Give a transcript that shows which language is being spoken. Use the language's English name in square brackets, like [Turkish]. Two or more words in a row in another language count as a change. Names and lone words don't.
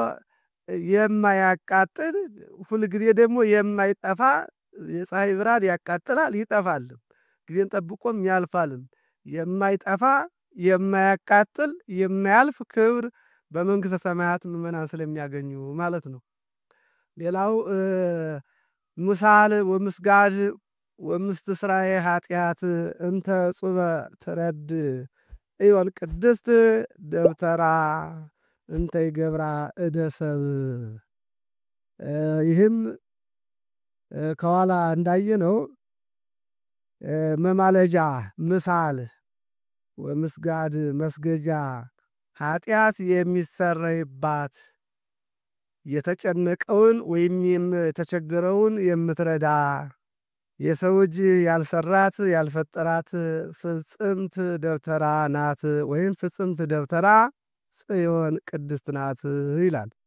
[Amharic] የማያቃጥል ሁልጊዜ ደግሞ የማይጠፋ የፀሐይ ብርሃን ያቃጥላል ይጠፋልም፣ ጊዜን ጠብቆም ያልፋልም። የማይጠፋ የማያቃጥል የማያልፍ ክብር በመንግሥተ ሰማያት ምእመናን ስለሚያገኙ ማለት ነው። ሌላው [Geez] ምሳል ወምስጋድ ወምስትስራየ ኃጢአት እንተ ጹበ ትረድ እዮን ቅድስት ደብተራ እንተ ይገብራ እደ ሰብእ። [Amharic] ይህም ከኋላ እንዳየነው መማለጃ [Geez] ምሳል ወምስጋድ [Amharic] መስገጃ ኃጢአት የሚሰረይባት የተጨነቀውን ወይም የተቸገረውን የምትረዳ የሰው እጅ ያልሰራት ያልፈጠራት ፍጽምት ደብተራ ናት፣ ወይም ፍጽምት ደብተራ ጽዮን ቅድስት ናት ይላል።